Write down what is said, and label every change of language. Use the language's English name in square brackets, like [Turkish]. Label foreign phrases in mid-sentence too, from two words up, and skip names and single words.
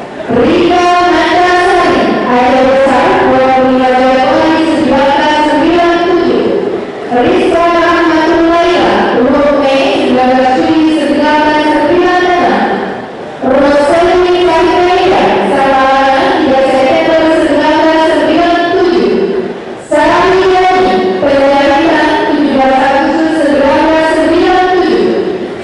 [Indonesian] Rika Natasari, Aida Besar 25 Januari 1997. Rizka Rahmatul Laila, 20 Mei 19 Juli 1996. Roseli Fahiraida, Salana 3 September 1997. Sari Yani, Penjarian 17 Agustus 1997.